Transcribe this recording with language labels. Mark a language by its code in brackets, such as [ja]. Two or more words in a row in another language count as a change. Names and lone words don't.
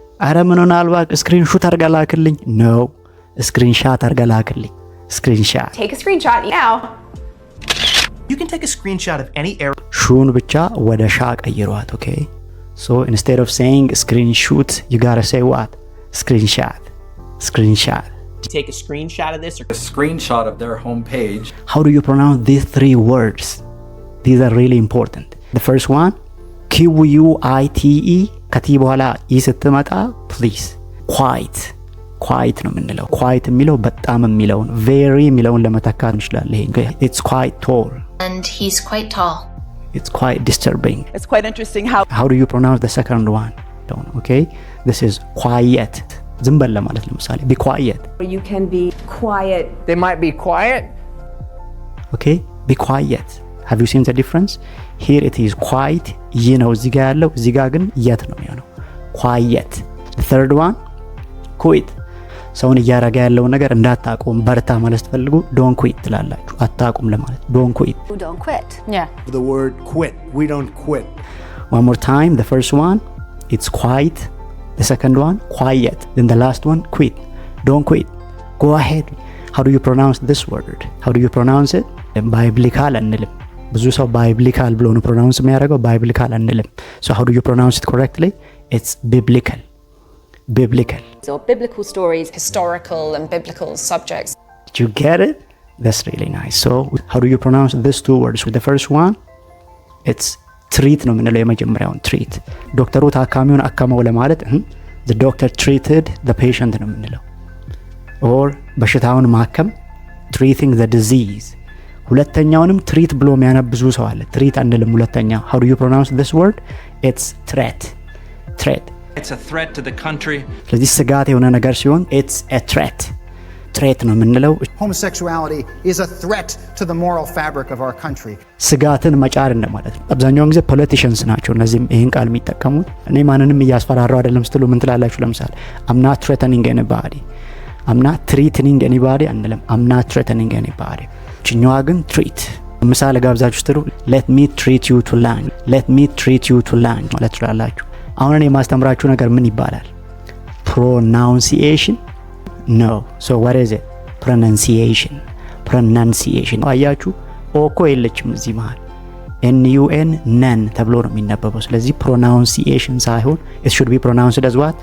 [am] አረ ምን ሆናል እባክህ ስክሪንሾት አድርጋ ላክልኝ no ስክሪንሾት አድርጋ ላክልኝ screenshot [en] take a screenshot now you can take a screenshot of any error [am] ሹን ብቻ ወደ ሻ ቀይሯት [en] okay so instead of saying screenshot you got to say what screenshot take a screenshot of this or a screenshot of their homepage. How do you pronounce these three words? These are really important. The first one QUITE [am] ከቲ በኋላ ስትመጣ [en] please quiet [am] ነው የምንለው quiet የሚለው በጣም የሚለው very የሚለውን ለመተካት እንችላለን ይሄ [en] it's quite tall and he's quite tall. It's quite disturbing. It's quite interesting how do you pronounce the second one? Okay, this is quiet. [am] ዝም በል ለማለት ለምሳሌ [en] be quiet. You can be quiet. They might be quiet. Okay, be quiet. Have you seen the difference? Here it is quiet. You know [am] እዚህ ጋር ያለው እዚህ ጋር ግን የት ነው የሚሆነው quiet. [en] The third one quit. [am] ሰውን እያረጋ ያለው ነገር እንዳታቆም በርታ ማለት ፈልጉ [en] don't quit [am] ትላላችሁ አታቆም ለማለት [en] don't quit. Don't quit. Yeah. The word quit. We don't quit. One more time. The first one it's quiet. The second one quiet. Then the last one quit. Don't quit. Go ahead. How do you pronounce this word? How do you pronounce it? Biblical [am] አንልም ብዙ ሰው [en] biblical [am] ብሎ ነው [en] pronounce የሚያደርገው biblical አንልም so how do you pronounce it correctly? It's biblical. So biblical stories, Historical and biblical subjects. Did you get it? That's really nice. So how do you pronounce these two words? The first one it's treat [am] ነው የምንለው የመጀመሪያውን treat ዶክተሩ ታካሚውን አከመው ለማለት [en] the doctor treated the patient [am] ነው የምንለው [en] or [am] በሽታውን ማከም [en] treating the disease [am] ሁለተኛውንም treat ብሎ የሚያነብዙ ሰው አለ treat አንልም ሁለተኛው [en] how do you pronounce this word? It's threat. It's a threat to the country. [am] ስለዚህ ስጋት የሆነ ነገር ሲሆን [en] it's a threat [am] ነው የምንለው [en] Homosexuality is a threat to the moral fabric of our country. [am] ስጋትን መጫር እንደማለት ነው አብዛኛውን ጊዜ ፖለቲሽንስ ናቸው እነዚህም ይሄን ቃል የሚጠቀሙት እኔ ማንንም እያስፈራራው አይደለም ስትሉ ምን ትላላችሁ ለምሳሌ [en] I'm not threatening anybody I'm not threatening anybody [am] አንልም [en] I'm not threatening anybody [am] ችኛዋ ግን treat ምሳሌ ጋብዛችሁ ስትሉ [en] let me treat you to lunch [am] ማለት ትላላችሁ አሁን እኔ ማስተምራችሁ ነገር ምን ይባላል [en] pronunciation No. So what is it? Pronunciation. [am] አያችሁ ኦኮ የለችም እዚህ መሃል NUN ነን ተብሎ ነው የሚነበበው ስለዚህ pronunciation ሳይሆን [en] it should be pronounced as what?